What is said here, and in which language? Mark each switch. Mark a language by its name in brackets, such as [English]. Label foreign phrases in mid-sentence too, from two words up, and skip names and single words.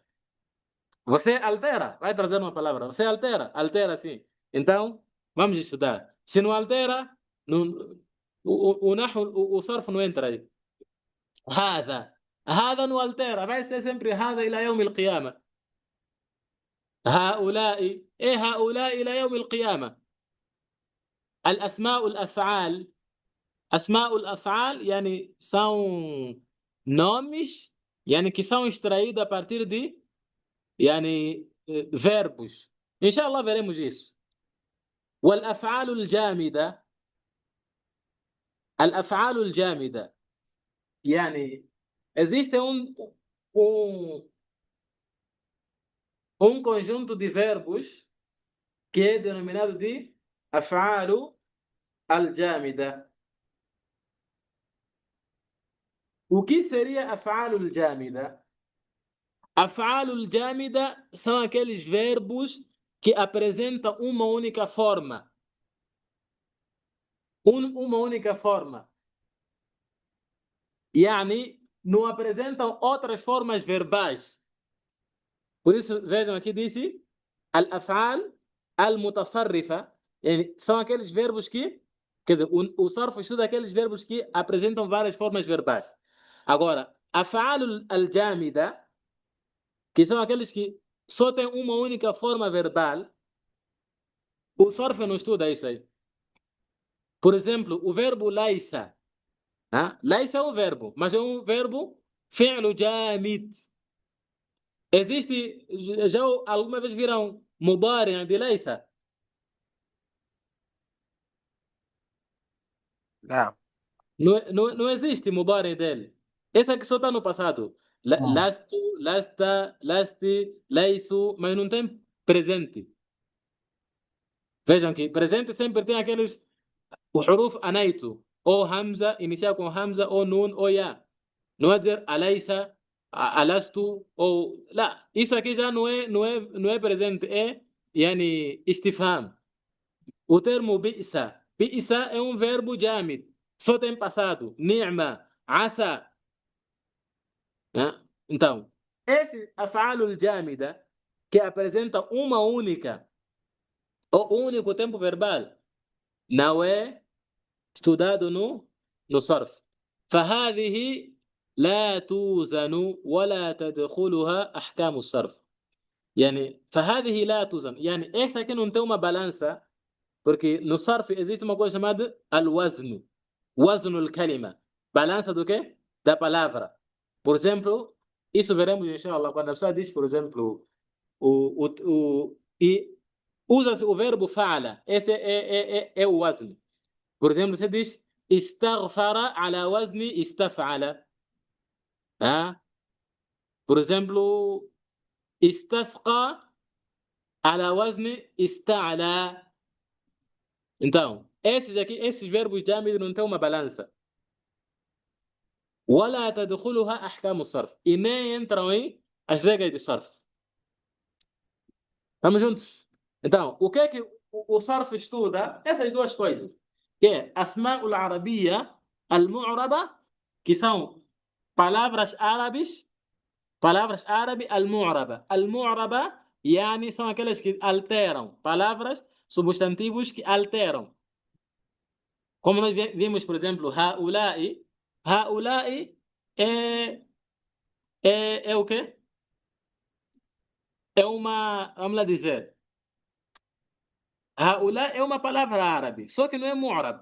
[Portuguese] Você altera, vai trazer uma palavra. Você altera sim. Então, vamos estudar. Se não altera, não, o sarf não entra aí. هذا não altera, vai ser sempre [Arabic] هذا إلى يوم القيامة. هؤلاء هؤلاء إلى يوم القيامة. الأسماء الأفعال أسماء الأفعال يعني [Portuguese] são nomes يعني que são extraídos a partir de يعني verbos. [Arabic] إن شاء الله [Portuguese] veremos isso. [Arabic] والأفعال الجامدة الأفعال الجامدة يعني [Portuguese] existe um conjunto de verbos que é denominado de [Arabic] أفعال الجامدة. [Portuguese] O que seria [Arabic] أفعال الجامدة? أفعال الجامدة [Portuguese] são aqueles verbos que apresentam uma única forma. Uma única forma. يعني não apresentam outras formas verbais. Por isso, vejam aqui disse [Arabic] الأفعال المتصرفة, [Portuguese] يعني são aqueles verbos que, quer dizer, o sarf estuda aqueles verbos que apresentam várias formas verbais. Agora, [Arabic] أفعال الجامدة, [Portuguese] que são aqueles que só têm uma única forma verbal, o sarf não estuda isso aí. Por exemplo, o verbo laisa. Laisa é um verbo, mas é um verbo [Arabic] فعل جامد. [Portuguese] Existe, já alguma vez viram مضارع de laisa? Não. Não existe مضارع dele. Esse aqui só está no passado. Lasto, lasta, lasti, laisu, mas não tem presente. Vejam que presente sempre tem aqueles o [Arabic] حروف أنيتو [Portuguese] ou hamza, inicial com hamza, ou nun, ou ya. Não é dizer alaysa, alastu, ou... Lá, isso aqui já não é presente, é [Arabic] يعني استفهام. [Portuguese] O termo bi'sa. Bi'sa é um verbo jamid. Só tem passado. Ni'ma, asa. Então, esse [Arabic] أفعال الجامدة [Portuguese] que apresenta uma única, ou único tempo verbal, não é estudado no sarf. [Arabic] فهذه لا توزن ولا تدخلها أحكام الصرف. يعني فهذه لا توزن. [Portuguese] يعني esta aqui não tem uma balança, porque no sarf existe uma coisa chamada al-wazn. [Arabic] وزن الكلمة. [Portuguese] Balança do quê? Da palavra. Por exemplo, isso veremos, inshallah, quando a pessoa diz, por exemplo, usa-se o verbo fa'ala. Esse é o wazn. Por exemplo, você diz [Arabic] استغفر على وزن استفعل. [Portuguese] Por exemplo, [Arabic] استسقى على وزن استعلى. [Portuguese] Então, esses verbos جامد não têm uma balança. [Arabic] ولا تدخلها أحكام الصرف. [Portuguese] E nem entram em as regras de sarf. Estamos juntos? Então, o que é que o sarf estuda? Essas duas coisas. Que é [Arabic] أسماء العربية المعربة, [Portuguese] que são palavras árabes المعربة. [Arabic] المعربة يعني [Portuguese] são aquelas que alteram. Palavras, substantivos que alteram. Como nós vimos, por exemplo, [Arabic] هؤلاء. [Portuguese] هؤلاء é o quê? É uma, vamos lá dizer, هؤلاء é uma palavra árabe, só que não é mu'rab.